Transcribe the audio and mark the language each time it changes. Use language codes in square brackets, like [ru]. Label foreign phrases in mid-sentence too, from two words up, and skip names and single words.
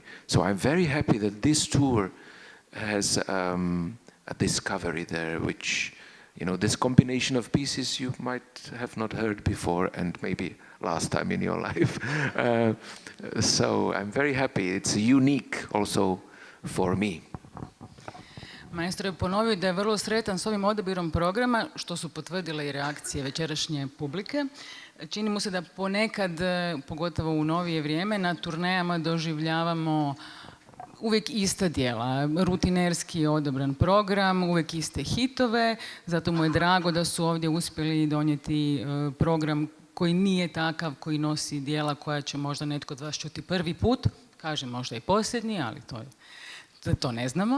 [en] So I'm very happy that this tour has a discovery there, which, this combination of pieces you might have not heard before and maybe last time in your life. So I'm very happy. It's unique also for me. [hr] Maestro je ponovio da je vrlo sretan s ovim odabirom programa, što su potvrdile i reakcije večerašnje publike. Čini mu se da ponekad, pogotovo u novije vrijeme, na turnejama doživljavamo uvijek ista djela, rutinerski odabran program, uvijek iste hitove, zato mu je drago da su ovdje uspjeli donijeti program koji nije takav, koji nosi djela koja će možda netko od vas čuti prvi put, kažem možda i posljednji, ali to ne znamo.